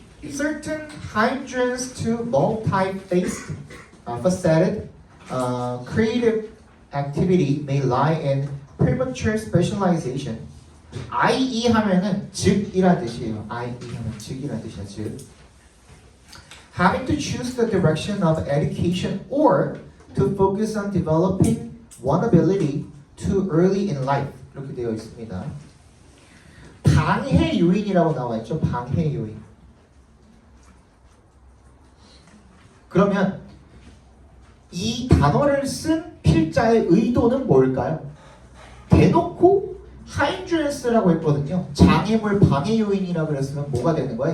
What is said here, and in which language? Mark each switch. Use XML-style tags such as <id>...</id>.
<en>Certain hindrance to multi-faced, faceted, creative activity may lie in premature specialization.</en> <ko>IE 하면은 즉이란 뜻이에요. IE 하면 즉이란 뜻이야. 즉.</ko> <en>Having to choose the direction of education or to focus on developing one ability too early in life.</en> <ko>이렇게 되어 있습니다. 방해 요인이라고 나와 있죠. 방해 요인. 그러면 이 단어를 쓴 필자의 의도는 뭘까요? 대놓고 hindrance라고 했거든요. 장애물 방해 요인이라고 그랬으면 뭐가 되는 거야?</ko>